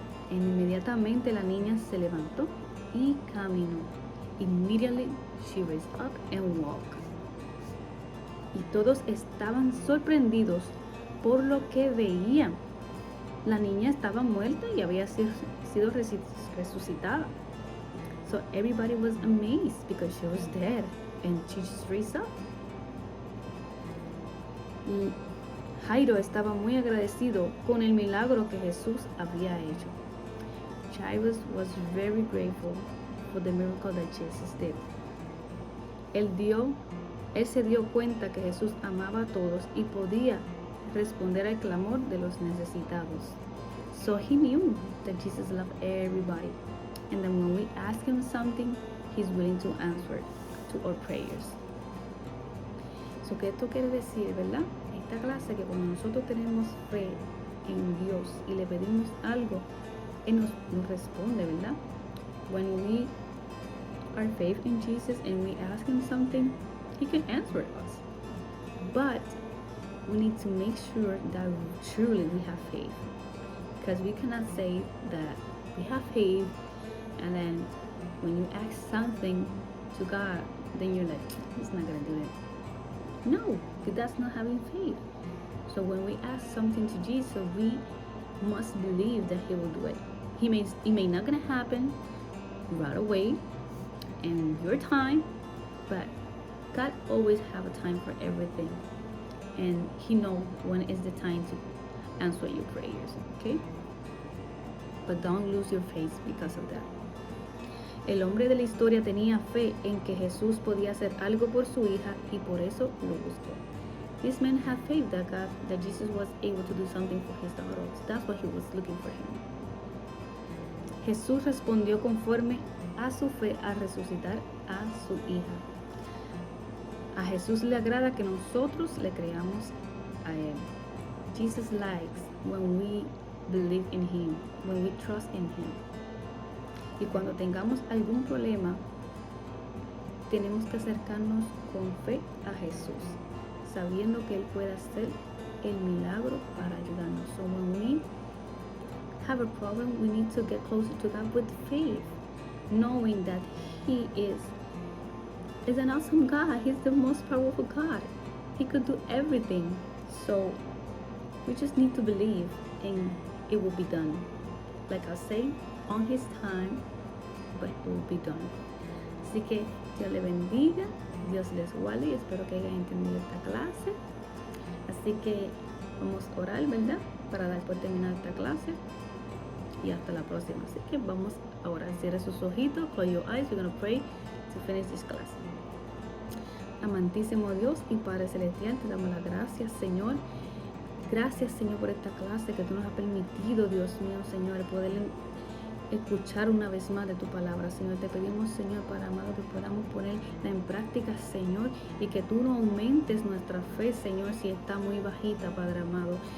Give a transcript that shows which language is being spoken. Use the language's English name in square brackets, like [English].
[Spanish] E inmediatamente la niña se levantó y caminó. [English] Immediately she raised up and walked. [Spanish] Y todos estaban sorprendidos por lo que veían. La niña estaba muerta y había sido resucitada. [English] So everybody was amazed because she was dead and she just raised up. [Spanish] Y Jairo estaba muy agradecido con el milagro que Jesús había hecho. [English] Jairus was very grateful for the miracle that Jesus did. [Spanish] Él se dio cuenta que Jesús amaba a todos y podía responder al clamor de los necesitados. [English] So he knew that Jesus loved everybody. And then when we ask him something, he's willing to answer to our prayers. [Spanish] So, ¿qué esto quiere decir, verdad? Esta clase que cuando nosotros tenemos fe en Dios y le pedimos algo, Él nos responde, ¿verdad? [English] When we are faith in Jesus and we ask him something, he can answer us. But we need to make sure that truly we have faith. Because we cannot say that we have faith and then when you ask something to God, then you're like, he's not going to do it. No, because that's not having faith. So when we ask something to Jesus, we must believe that he will do it. It may not going to happen right away in your time, but God always have a time for everything. And he knows when is the time to answer your prayers, okay? But don't lose your faith because of that. [Spanish] El hombre de la historia tenía fe en que Jesús podía hacer algo por su hija y por eso lo buscó. [English] This man had faith that Jesus was able to do something for his daughter. That's what he was looking for him. [Spanish] Jesús respondió conforme a su fe al resucitar a su hija. A Jesús le agrada que nosotros le creamos a él. [English] Jesus likes when we believe in him, when we trust in him. [Spanish] Y cuando tengamos algún problema, tenemos que acercarnos con fe a Jesús, sabiendo que Él puede hacer el milagro para ayudarnos. [English] So when we have a problem, we need to get closer to God with faith, knowing that He is an awesome God. He's the most powerful God. He could do everything. So we just need to believe and it will be done. Like I say, on his time, but it will be done. [Spanish] Así que Dios les bendiga, Dios les guarde y espero que hayan entendido esta clase. Así que vamos a orar, ¿verdad? Para dar por terminar esta clase. Y hasta la próxima. Así que vamos a orar. Cierre sus ojitos, [English] close your eyes. We're going to pray to finish this class. [Spanish] Amantísimo Dios y Padre Celestial, te damos las gracias, Señor. Gracias, Señor, por esta clase que tú nos has permitido, Dios mío, Señor, poder escuchar una vez más de tu palabra, Señor. Te pedimos, Señor, para amado, que podamos ponerla en práctica, Señor, y que tú no aumentes nuestra fe, Señor, si está muy bajita, Padre amado.